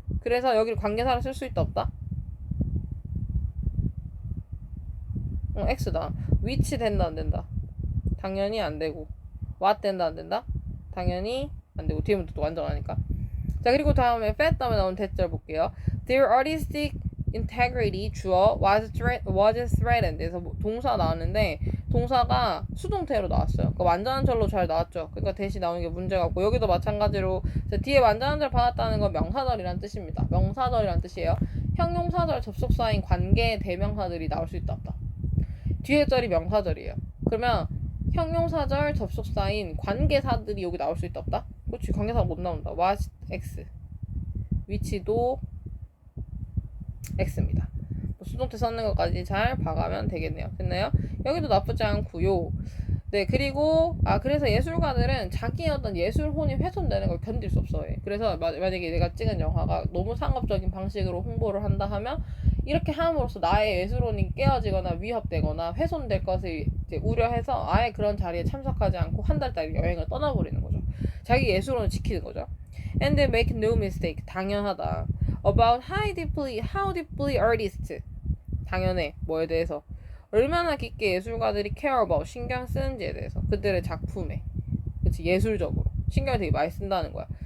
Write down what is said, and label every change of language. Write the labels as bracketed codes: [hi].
[ko] 그래서 여기를 관계사로 쓸 수 있다 없다? X다. which 된다 안 된다? 당연히 안 되고. what 된다 안 된다? 당연히 안 되고. 뒤에부터 또 완전하니까. 자, 그리고 다음에 fat 다음에 나온 대절 볼게요. [en] Their artistic integrity 주어 was threatened. [ko] 그래서 동사 나왔는데 동사가 수동태로 나왔어요. 그러니까 완전한 절로 잘 나왔죠. 그러니까 대시 나오는 게 문제가 없고 여기도 마찬가지로 뒤에 완전한 절 받았다는 건 명사절이란 뜻입니다. 명사절이란 뜻이에요. 형용사절 접속사인 관계 대명사들이 나올 수 있다 없다. 뒤에 절이 명사절이에요. 그러면 형용사절 접속사인 관계사들이 여기 나올 수 있다 없다? 그렇지, 관계사가 못 나온다. was x, which도 x입니다. 수동태 썼는 것까지 잘 봐가면 되겠네요. 됐나요? 여기도 나쁘지 않고요. 네, 그리고 그래서 예술가들은 자기의 어떤 예술혼이 훼손되는 걸 견딜 수 없어요. 그래서 만약에 내가 찍은 영화가 너무 상업적인 방식으로 홍보를 한다 하면 이렇게 함으로써 나의 예술혼이 깨어지거나 위협되거나 훼손될 것을 이제 우려해서 아예 그런 자리에 참석하지 않고 한 달짜리 여행을 떠나버리는 거죠. 자기 예술혼을 지키는 거죠. [en] And they make no mistake. [ko] 당연하다. [en] About how deeply artists. [ko] 당연해. 뭐에 대해서. 얼마나 깊게 예술가들이 [en] care about, [ko] 신경 쓰는지에 대해서. 그들의 작품에. 그치, 예술적으로. 신경을 되게 많이 쓴다는 거야.